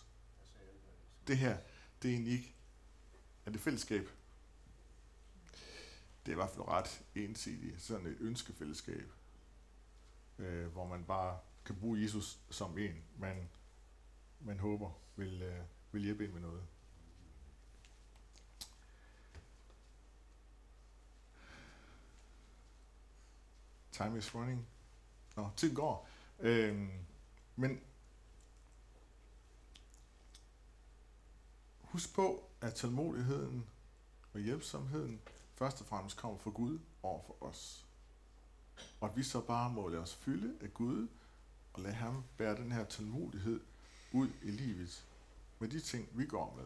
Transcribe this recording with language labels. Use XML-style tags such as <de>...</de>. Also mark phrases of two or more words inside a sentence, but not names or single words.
<da>Det her, det er egentlig ikke, er det fællesskab? Det er i hvert fald ret ensidigt, sådan et ønskefællesskab, hvor man bare kan bruge Jesus som en, man håber vil hjælpe ind med noget.</da> <en>Time is running.</en> <da>Nå, tiden går. Men husk på, at tålmodigheden og hjælpsomheden først og fremmest kommer fra Gud over for os. Og at vi så bare må lade os fylde af Gud, og lade ham bære den her tålmodighed ud i livet, med de ting, vi går med.</da>